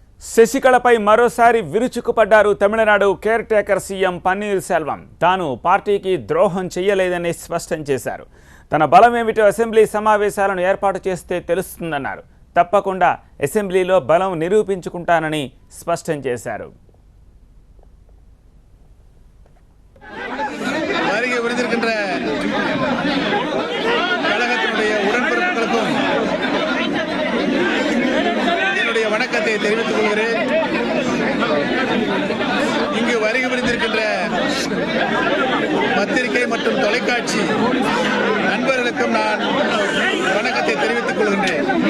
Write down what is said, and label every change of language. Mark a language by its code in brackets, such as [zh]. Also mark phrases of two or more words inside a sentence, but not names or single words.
[te] శశికళపై మరోసారి విరుచుకుపడ్డారు తమిళనాడు కేర్ టేకర్ సీఎం పన్నీర్ సెల్వం. తాను పార్టీకి ద్రోహం చేయలేదని స్పష్టం చేశారు. తన బలం ఏమిటో అసెంబ్లీ సమావేశాలను ఏర్పాటు చేస్తే తెలుస్తుందన్నారు. తప్పకుండా అసెంబ్లీలో బలం నిరూపించుకుంటానని స్పష్టం చేశారు. [ta] வணக்கத்தை தெரிவித்துக் கொள்கிறேன். இங்கு வருகை புரிந்திருக்கின்ற பத்திரிகை மற்றும் தொலைக்காட்சி நண்பர்களுக்கும் நான் வணக்கத்தை தெரிவித்துக் கொள்கின்றேன்.